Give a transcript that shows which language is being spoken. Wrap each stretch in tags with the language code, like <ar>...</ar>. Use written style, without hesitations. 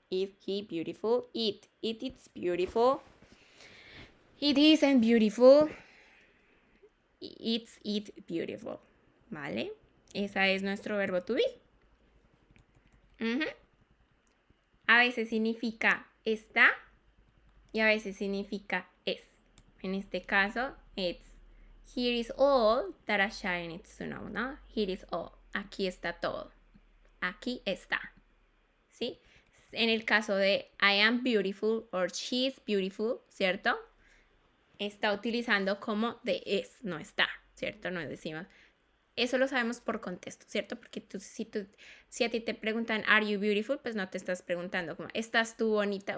<en>Is he beautiful? It is beautiful. It isn't beautiful. It's beautiful.</en> <es>¿Vale? Ese es nuestro verbo to be. A veces significa está y a veces significa es. En este caso,</es> <en>it's here is all that a child needs to know,</en> <es>¿no?</es> <en>Here is all.</en> <es>Aquí está todo. Aquí está. ¿Sí? En el caso de</es> <en>I am beautiful or she is beautiful,</en> <es>¿cierto? Está utilizando como de es, no está, ¿cierto? No decimos. Eso lo sabemos por contexto, ¿cierto? Porque si a ti te preguntan</es> <en>are you beautiful,</en> <es>pues no te estás preguntando como ¿estás tú bonita?</es>